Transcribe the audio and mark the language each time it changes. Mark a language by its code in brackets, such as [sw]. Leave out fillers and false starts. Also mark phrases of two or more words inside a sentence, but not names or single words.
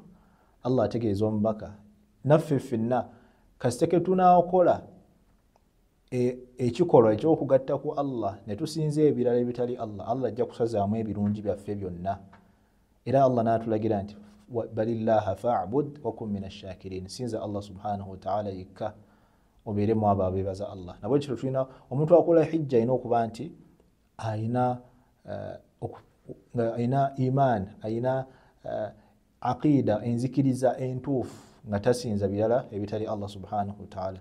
[lg] Allah ategeeza omubaka naffe ffenna kasita ke tunaakola ekikolwa ekyokugatta ku Allah ne tusinza ebirala ebitali Allah, Allah ajja kusazaamu ebirungi byaffe byonna. Era Allah n'atulagira nti [ar] بل الله فاعبد وكن من الشاكرين, [lg] sinza Allah [ar] سبحانه وتعالى [lg] yekka obeeremu abo abeebaza Allah. Nabwe kityo tulina omuntu akola hijja alina okuba nti alina iman, alina aqida, enzikiriza entuufu nga tasinza birala ebitali Allah [ar] سبحانه وتعالى.